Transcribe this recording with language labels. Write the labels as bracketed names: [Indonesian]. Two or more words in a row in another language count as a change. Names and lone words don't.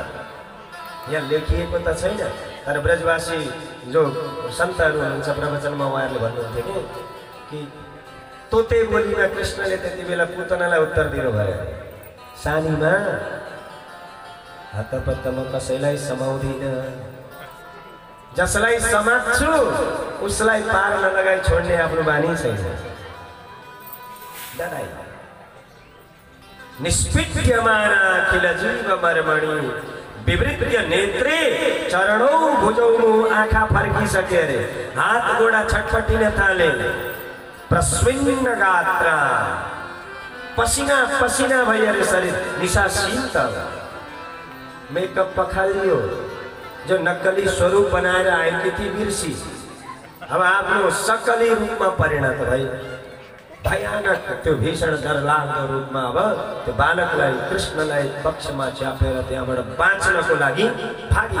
[Nepali] यहाँ लेखिएको त छैन, तर ब्रजवासी जो सन्तहरू हुनुहुन्छ प्रवचनमा उहाँहरूले भन्नुहुन्थ्यो कि तोते बोलीमा कृष्णले त्यति बेला पुतनालाई उत्तर दिनुभयो। सानीमा हतपत्त म कसैलाई समाउँदिन, जसलाई समात्छु उसलाई पार नलगाई छोड्ने आफ्नो बानी छैन। [Sanskrit] निष्पिट्यमाना किल जीव मर्मणि विवृत्य नेत्रे चरणौं भुजौं [Nepali] आँखा फर्किसके अरे। हात गोडा छटपटिन थाले। [Sanskrit] प्रस्विन्न गात्रा, [Nepali] पसिना पसिना भई अरे शरीर निशासीन त। मेकअप पखालियो, जो नक्कली स्वरूप बनाएर आएकी थी बिर्सी अब आफ्नो सक्कली रूपमा परिणत भई भयानक त्यो भीषण डरलाग्दो रूपमा अब त्यो बालकलाई कृष्णलाई पक्षमा च्यापेर त्यहाँबाट बाँच्नको लागि भागी।